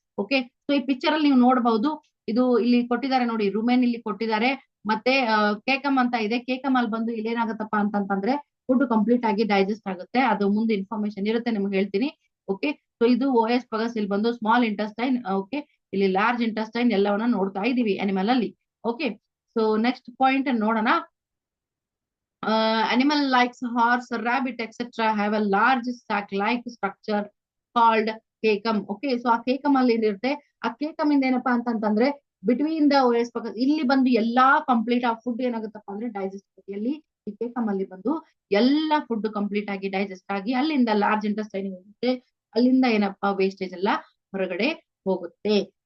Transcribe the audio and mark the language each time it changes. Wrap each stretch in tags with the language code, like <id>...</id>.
<kn>Okay, so ಈ picture ಅಲ್ಲಿ ನೀವು ನೋಡಬಹುದು, ಇದು ಇಲ್ಲಿ ಕೊಟ್ಟಿದ್ದಾರೆ ನೋಡಿ, ರುಮೆನ್ ಇಲ್ಲಿ ಕೊಟ್ಟಿದ್ದಾರೆ, ಮತ್ತೆ ಕೇಕಮ್ ಅಂತ ಇದೆ. ಕೇಕಮ್ ಅಲ್ಲಿ ಬಂದು ಇಲ್ಲಿ ಏನಾಗತ್ತಪ್ಪ ಅಂತಂದ್ರೆ ಫುಡ್ ಕಂಪ್ಲೀಟ್ ಆಗಿ ಡೈಜೆಸ್ಟ್ ಆಗುತ್ತೆ. ಅದು ಮುಂದೆ ಇನ್ಫಾರ್ಮೇಶನ್ ಇರುತ್ತೆ, ನಿಮ್ಗೆ ಹೇಳ್ತೀನಿ. ಓಕೆ, ಸೊ ಇದು ಓಎಸ್ ಪಗಸ್, ಇಲ್ಲಿ ಬಂದು ಸ್ಮಾಲ್ ಇಂಟೆಸ್ಟೈನ್, ಓಕೆ, ಇಲ್ಲಿ ಲಾರ್ಜ್ ಇಂಟೆಸ್ಟೈನ್ ಎಲ್ಲವನ್ನ ನೋಡ್ತಾ ಇದೀವಿ ಅನಿಮಲ್ ಅಲ್ಲಿ. ಓಕೆ, ಸೊ ನೆಕ್ಸ್ಟ್ ಪಾಯಿಂಟ್ ನೋಡೋಣ.</kn> <en>Animal likes horse, rabbit, etc. have a large sac-like structure called cecum.</en> <kn>Okay, so ಆ ಕೇಕಮ್ ಅಲ್ಲಿ ಇರುತ್ತೆ. ಆ ಕೇಕಮ್ ಇಂದ ಏನಪ್ಪಾ ಅಂತಂದ್ರೆ ಬಿಟ್ವೀನ್ ದ ಓಎಸ್ ಪಕ್ಕ ಇಲ್ಲಿ ಬಂದು ಎಲ್ಲಾ ಕಂಪ್ಲೀಟ್ ಆ ಫುಡ್ ಏನಾಗುತ್ತಪ್ಪ ಅಂದ್ರೆ ಡೈಜೆಸ್ಟ್ ಆಗುತ್ತೆ. ಎಲ್ಲಿ? ಈ ಕೇಕಮ್ ಅಲ್ಲಿ ಬಂದು ಎಲ್ಲಾ ಫುಡ್ ಕಂಪ್ಲೀಟ್ ಆಗಿ ಡೈಜೆಸ್ಟ್ ಆಗಿ ಅಲ್ಲಿಂದ ಲಾರ್ಜ್ ಇಂಟೆಸ್ಟೈನ್ ಹೋಗುತ್ತೆ, ಅಲ್ಲಿಂದ ಏನಪ್ಪಾ ವೇಸ್ಟೇಜ್ ಎಲ್ಲ ಹೊರಗಡೆ ಹೋಗುತ್ತೆ.</kn>